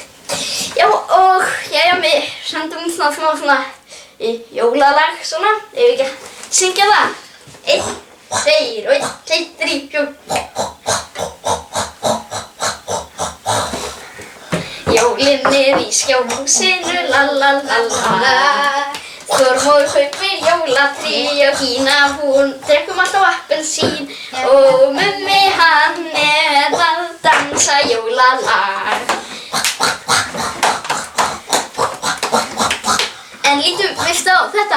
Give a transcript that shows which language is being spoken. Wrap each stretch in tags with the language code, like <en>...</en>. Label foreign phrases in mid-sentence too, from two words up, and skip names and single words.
<is>Já, og við sendum smá svona jólalag svona, ef við ekki að syngja það. 1, 2 og 1, 2, 3, 4. Jólin í Skjárhúsinu, la la la la la. Þormór kaupir jólatrí og Gína hún drekkum alltaf appelsín og mummi hann að dansa jólalag. En lítum fyrst á þetta.</is>